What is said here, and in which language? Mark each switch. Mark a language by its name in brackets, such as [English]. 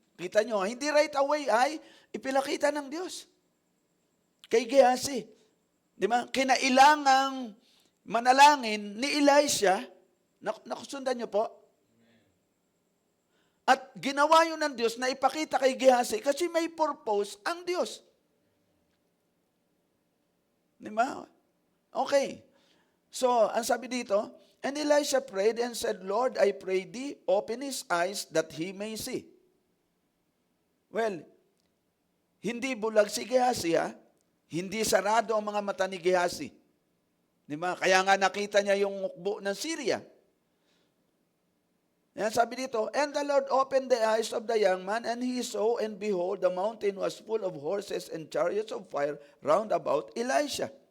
[Filipino] Kita nyo, hindi [English] right away [Filipino] ay ipilakita ng Diyos kay Gehazi. Di ba? Kinailangang manalangin ni Elisha, nakusundan nyo po? At ginawa yun ng Diyos na ipakita kay Gehazi kasi may purpose ang Diyos. Di ba? Okay. [English] So, [Filipino] ang sabi dito, [English] and Elisha prayed and said, Lord, I pray thee, open his eyes that he may see. [Filipino] Well, hindi bulag si Gehazi ha. Hindi sarado ang mga mata ni Gehazi. Di ba? Kaya nga nakita niya yung hukbo ng Syria. Yan sabi dito, [English] and the Lord opened the eyes of the young man, and he saw, and behold, the mountain was full of horses and chariots of fire round about Elisha.